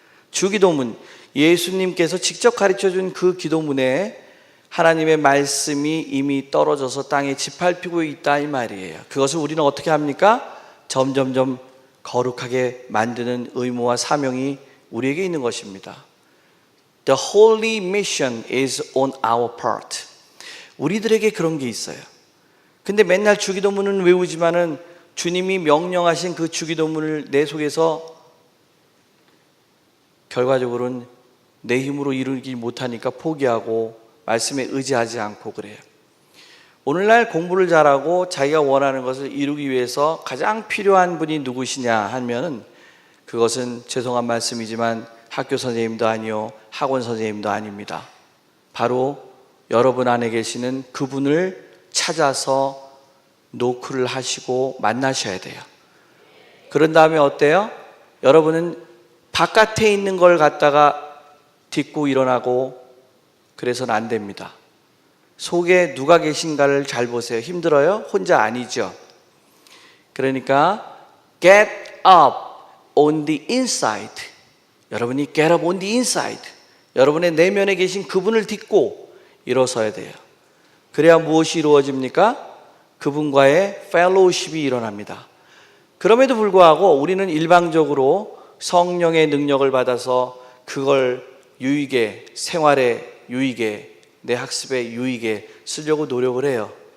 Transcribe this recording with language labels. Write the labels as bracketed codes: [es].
[ko] 주기도문, 예수님께서 직접 가르쳐준 그 기도문에 하나님의 말씀이 이미 떨어져서 땅에 짓밟히고 있다 이 말이에요. 그것을 우리는 어떻게 합니까? 점점점 거룩하게 만드는 의무와 사명이 우리에게 있는 것입니다. [en] The holy mission is on our part. [ko] 우리들에게 그런 게 있어요. 근데 맨날 주기도문은 외우지만은 주님이 명령하신 그 주기도문을 내 속에서 결과적으로는 내 힘으로 이루지 못하니까 포기하고 말씀에 의지하지 않고 그래요. 오늘날 공부를 잘하고 자기가 원하는 것을 이루기 위해서 가장 필요한 분이 누구시냐 하면 그것은 죄송한 말씀이지만 학교 선생님도 아니요 학원 선생님도 아닙니다. 바로 여러분 안에 계시는 그분을 찾아서 노크를 하시고 만나셔야 돼요. 그런 다음에 어때요? 여러분은 바깥에 있는 걸 갖다가 딛고 일어나고 그래서는 안 됩니다. 속에 누가 계신가를 잘 보세요. 힘들어요? 혼자 아니죠. 그러니까 [en] get up on the inside. [ko] 여러분이 [en] get up on the inside. [ko] 여러분의 내면에 계신 그분을 딛고 일어서야 돼요. 그래야 무엇이 이루어집니까? 그분과의 fellowship이 일어납니다. 그럼에도 불구하고 우리는 일방적으로 성령의 능력을 받아서 그걸 유익에, 생활의 유익에, 내 학습의 유익에 쓰려고 노력을 해요.